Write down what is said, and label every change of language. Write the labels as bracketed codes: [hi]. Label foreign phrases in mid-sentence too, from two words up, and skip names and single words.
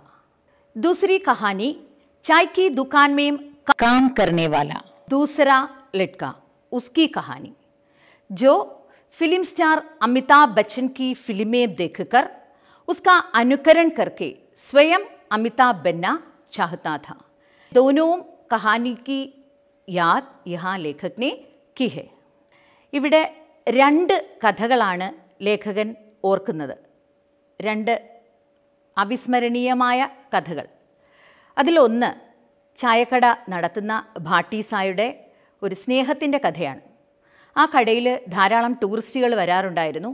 [hi] दूसरी कहानी चाय की दुकान में काम करने वाला दूसरा लड़का, उसकी कहानी जो फिल्म स्टार अमिताभ बच्चन की फिल्में देखकर उसका अनुकरण करके स्वयं अमिताभ बनना चाहता था. दोनों कहानी की याद यहाँ लेखक ने की है. [ml] ഇവിടെ രണ്ട് കഥകളാണ് ലേഖകൻ ഓർക്കുന്നത്. രണ്ട് അവിസ്മരണീയമായ കഥകൾ. അതിലൊന്ന് ചായക്കട നടത്തുന്ന ഭാട്ടീസായുടെ ഒരു സ്നേഹത്തിൻ്റെ കഥയാണ്. ആ കടയിൽ ധാരാളം ടൂറിസ്റ്റുകൾ വരാറുണ്ടായിരുന്നു.